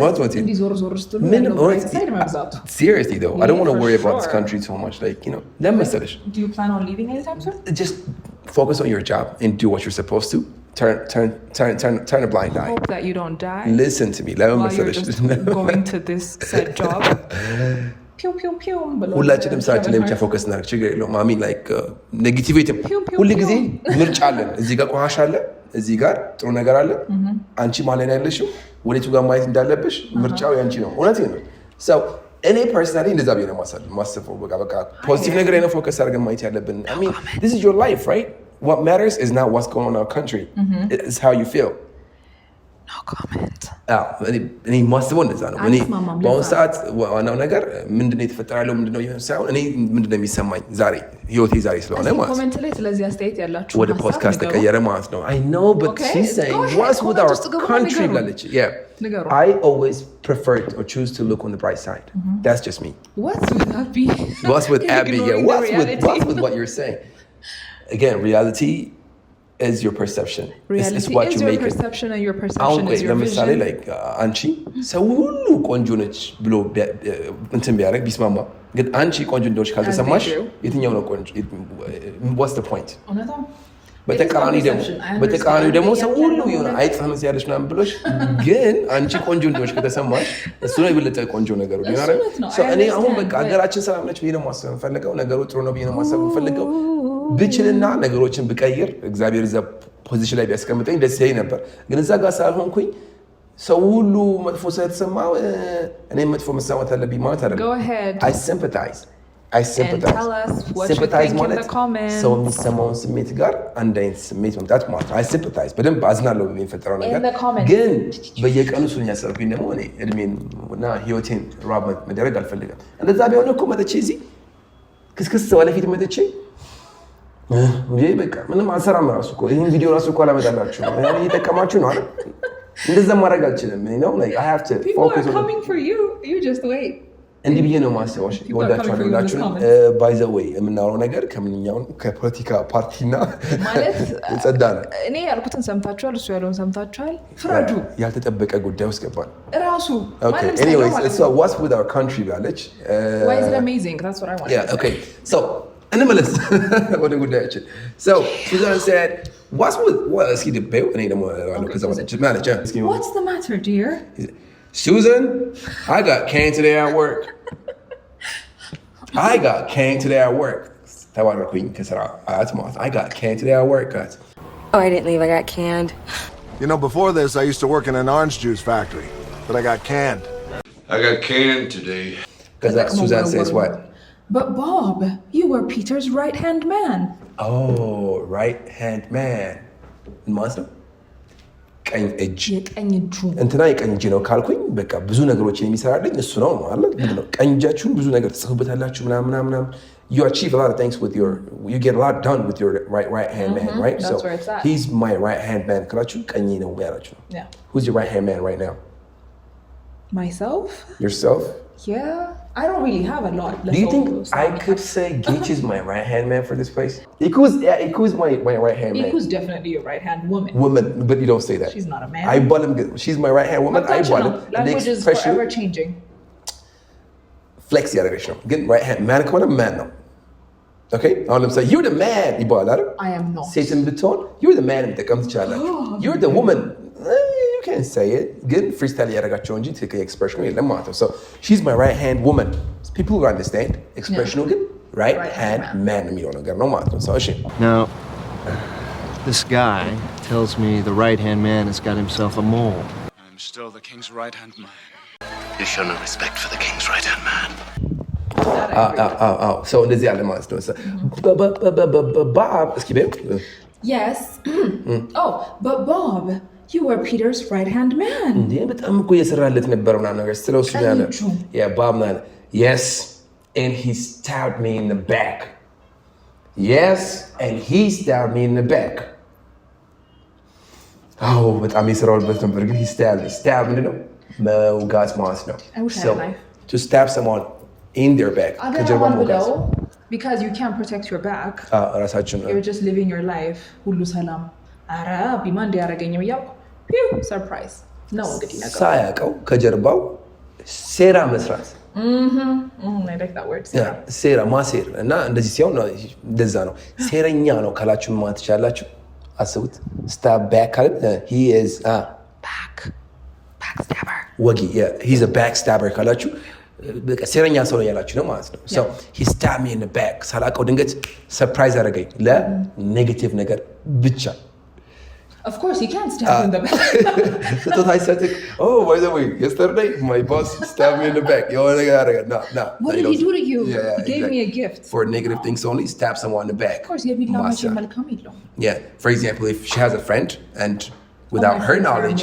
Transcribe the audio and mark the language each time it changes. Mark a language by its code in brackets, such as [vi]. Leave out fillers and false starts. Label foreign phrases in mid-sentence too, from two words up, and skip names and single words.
[am] እንዲህ ዞር ስትሉ ያለው [en] bright side [am] መብዛቱ። [en] Seriously though, I don't want to For worry about this sure. country so much. Like, [am] ለምን መሰለሽ? [en] Do you plan on leaving anytime soon? Just focus on your job and do what you're supposed to. Turn a blind eye. Hope that you don't die Listen to me. ለምን while you're [am] መሰለሽ? [en] just going to this said job. [am] ፒው ፒው ፒው ብሎ ሁላችንም ስራችን ላይ ብቻ ፎከስ እናደርግ ችግር የለውም [en] I mean like [am] ኔጌቲቪቲ ሁሉ ጊዜ ምርጫ አለን እዚህ ጋር ቆሻሻ አለ እዚህ ጋር ጥሩ ነገር አለ አንቺ ማለት ነው ያለሽው ወዴቱ ጋር ማየት እንዳለብሽ ምርጫው ያንቺ ነው እውነት ነው so እኔ personally እንደዛ ቢሆን ማሰፈው በቃ ፖዚቲቭ ነገር ላይ ነው ፎከስ አድርገን ማየት ያለብን [en] I mean this is your life right what matters is not what's going on in our country it's how you feel no comment [am] እኔ ማስበው እንደዛ ነው እኔ በአሁን ሰዓት ዋናው ነገር ምንድነው የተፈጠረው ምንድነው ይሆን ሳይሆን እኔ ምንድነው የሚሰማኝ ዛሬ ህይወቴ ዛሬ ስለሆነ ማለት ኮሜንት ላይ ስለዚህ አስተያየት ያላችሁ ወደ ፖድካስት ተቀየረ ማለት ነው [en] I know but she's saying what's with our country ብላለች yeah I always prefer or choose to look on the bright side that's just me what's with Abby yeah what's with what you're saying again reality is your perception reality it's what is you your make perception and your perception is your [am] ለምሳሌ [en] vision [am] like አንቺ ሰው ሁሉ ቆንጆ ነች ብሎ እንትን ቢያደርግ ቢስማማ ግን አንቺ ቆንጆ እንደሆነች ካልተሰማሽ የትኛው ነው ቆንጆ [en] what's the point [am] በተቃራኒው ደግሞ ሰው ሁሉ የሆነ አይጥፋም ያለሽ ምናምን ብሎሽ ግን አንቺ ቆንጆ እንደሆነች ከተሰማሽ እሱ ነው የበለጠ ቆንጆ ነገሩ ይናረም እኔ አሁን በቃ ሀገራችን ሰላም ነች ብዬ ነው ማሰብ ፈልገው ነገሩ ጥሩ ነው ብዬ ነው ማሰብ ፈልገው ብችልና ነገሮችን ብቀይር እግዚአብሔር እዛ ፖዚሽን ላይ ቢያስቀምጠኝ ደስ ይለኝ ነበር ግን እዛ ጋር ሳልሆንኩኝ ሰው ሁሉ መጥፎ ስለተሰማው እኔ መጥፎ መሰማት አለብኝ ማለት አይደለም [en] I sympathize and tell us what you think in the comments [am] ሰው የሚሰማውን ስሜት ጋር አንድ አይነት ስሜት መምጣት ማለት [en] I sympathize [am] በደንብ አዝናለሁ በሚፈጠረው ነገር ግን በየቀኑ እሱን ያሰብኩኝ ደግሞ እኔ እድሜና ህይወቴን ራብ መደረግ አልፈልግም እንደዛ ቢሆን እኮ መጥቼ እዚህ ክስክስ ወለፊት መጥቼ በቃ ምንም አልሰራም ራሱ እኮ ይሄን ቪዲዮ ራሱ እኮ አላመጣላችሁ ነው እየተጠቀማችሁ ነው አይደል እንደዛ ማድረግ አልችልም ነው [en] like I have to focus on coming for you just wait [am] እንዲህ ብዬ ነው ማሰባሽ ወዳችኋለሁ ሁላችሁም [en] by the way [am] የምናወራው ነገር ከምንኛው ከፖለቲካ ፓርቲና ማለት ጸዳ ነው እኔ ያልኩትን ሰምታችኋል እሱ ያለውን ሰምታችኋል ፍረዱ ያልተጠበቀ ጉዳይ ውስጥ ገባን ራሱ [en] okay anyways so what's with our country ጋለች why is it amazing that's what I want yeah okay so [am] እንመለስ ወደ ጉዳያችን [en] so Susan said what's with what is he debate [am] እኔ ደግሞ ከዛ [en] what's the matter dear Susan, I got canned today at work. I got canned today at work. I got canned today at work, guys. Oh, I didn't leave. I got canned. You know, before this, I used to work in an orange juice factory, but I got canned. I got canned today. Because Susan says what? But Bob, you were Peter's right-hand man. Oh, right-hand man. Monster? [am] ቀኝ እጅ እንትና የቀኝ እጅ ነው ካልኩኝ በቃ ብዙ ነገሮችን የሚሰራልኝ እሱ ነው ማለት ነው ቀኝ እጃችሁን ብዙ ነገር ተጽፉበታላችሁ ምናምን [en] you achieve a lot of things with your you get a lot done with your right hand man right that's so he's my right hand man [am] ካላችሁ ቀኝ ነው ያላችሁ [en] yeah who's your right hand man right now myself yourself yeah I don't really have a lot do you think I could say Gage is my right hand man for this place Iku's my right hand man Iku's definitely your right hand woman but you don't say that she's not a man I bought him she's my right hand woman I bought him language is forever changing flex [am] ያደረገች ነው ግን [en] right hand man ከሆነ man ነው okay [am] አሁን ለምሳሌ [en] you're the man ይባላል I am not [am] ሴትን ብትሆን [en] you're the man [am] የምጠቀም ትችላላችሁ [en] you're the woman you can't say it ግን freestyle [am] ያደረጋቸው እንጂ ትክክል [en] expression [am] የለም ማለት ነው [en] so she's my right hand woman people who understand expression ግን right hand man [am] የሚለው ነገር ነው ማለት ነው [en] so እሺ now this guy tells me the right hand man has got himself a mole I'm still the king's right hand man You show no respect for the king's right hand man [am] so እንደዚህ ያለ ማለት ነው Bob እስኪ በይ [en] yes oh but Bob You were Peter's right-hand man. [am] እንዴ በጣም እኮ እየሰራለት ነበር ምናምን ነገር ስለው እሱ ያለ [en] yeah Bob man yes and he stabbed me in the back yes and he stabbed me in the back [am] በጣም እየሰራሁበት ነበር ግን [en] he stab [am] ምንድን ነው መውጋት ማለት ነው [en] so to stab someone in their back [am] ከጀርባ መውጋት [en] because you can't protect your back [am] ራሳችን [en] you're just living your life [am] ሁሉ ሰላም አረ ቢማ እንዲያረገኝም ያው ሰርፕራይዝ ነው እንግዲህ ነገር ሳያውቀው ከጀርባው ሴራ መስራት [en] I like that word [am] ሴራ ማሴር እና እንደዚህ ሲሆን እንደዛ ነው ሴረኛ ነው ካላችሁ ማለት ትችላላችሁ አስቡት [en] stab back he is backstabber [am] ወጊ [en] he's a backstabber [am] ካላችሁ በቃ ሴረኛ ሰው ነው ያላችሁ ነው ማለት ነው [en] so he stabbed me in the back [am] ሳላቀው ድንገት ሰርፕራይዝ አደረገኝ ለኔጌቲቭ ነገር ብቻ [en] Of course, you can't stab in the back. So I said, oh, by the way, yesterday my boss stabbed me in the back. No. What did he do to you? Yeah, he gave me a gift. For negative things only, stab someone in the back. Of course, yeah, for example, if she has a friend and without her knowledge,